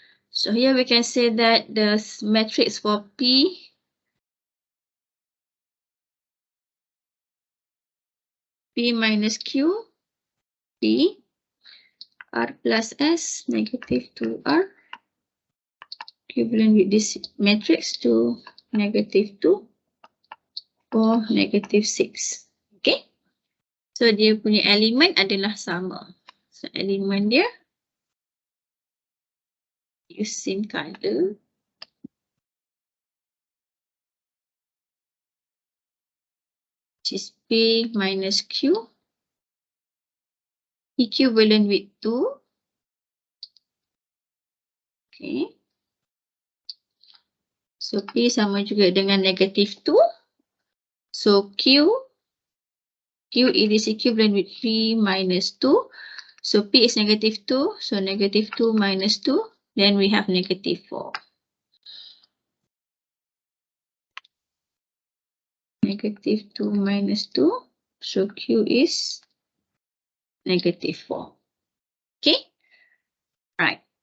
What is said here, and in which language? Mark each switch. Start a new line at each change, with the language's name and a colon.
English: So here we can say that the matrix for P minus Q, P, R plus S, negative 2R, equivalent with this matrix to negative 2, 4, negative 6. Okay.
Malay: So dia punya elemen adalah sama. So elemen dia using color.
English: Which is P minus Q equivalent with 2. Okay.
Malay: So P sama juga dengan negative 2.
English: So Q is equivalent with P minus 2. So P is negative 2. So negative 2 minus 2. Then we have negative 4. Negative 2 minus 2. So Q is negative 4. Okay. Right.